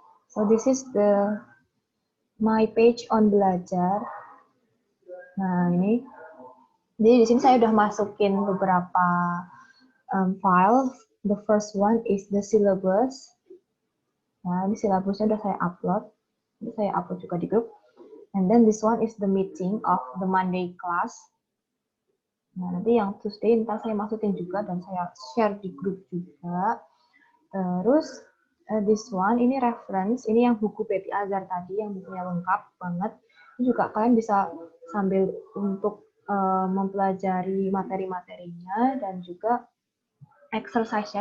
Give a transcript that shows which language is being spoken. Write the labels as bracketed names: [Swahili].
[English] So this is my page on Belajar. [Indonesian] Nah, ini. Jadi di sini saya udah masukin beberapa file. [English] The first one is the syllabus. [Indonesian] Nah, ini silabusnya udah saya upload. Ini saya upload juga di grup. [English] And then this one is the meeting of the Monday class. [Indonesian] Nah, nanti yang Tuesday ntar saya masukin juga dan saya share di grup juga. Terus [English] this one, [Indonesian] ini reference, ini yang buku Betty Azhar tadi, yang bukunya lengkap banget. Ini juga kalian bisa sambil untuk mempelajari materi-materinya dan juga exercise-nya.